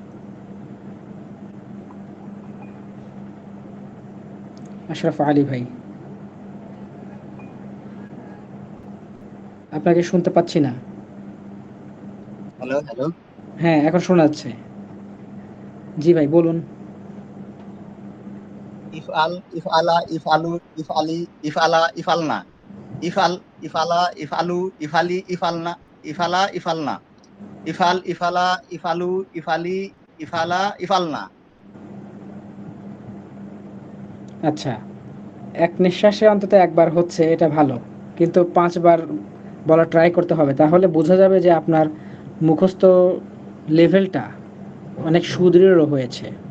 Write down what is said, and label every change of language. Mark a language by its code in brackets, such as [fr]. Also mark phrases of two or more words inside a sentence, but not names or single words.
[bn] আশরাফ আলী ভাই, আপনাকে শুনতে পাচ্ছি না। হ্যালো হ্যালো। হ্যাঁ, এখন শোনা যাচ্ছে। জি ভাই, বলুন। [ar] افعل، افعلا، افعلوا، افعلي، افعلا، افعلن. افعل، افعلا، افعلوا، افعلي، افعلن، افعلا، افعلن. افعل، افعلا، افعلوا، افعلي، افعلا، افعلن. [bn] আচ্ছা, এক নিঃশ্বাসে অন্তত একবার হচ্ছে, এটা ভালো। কিন্তু 5 বার বলা ট্রাই করতে হবে। তাহলে বোঝা যাবে যে আপনার মুখস্থ লেভেলটা অনেক সুদৃঢ় হয়েছে।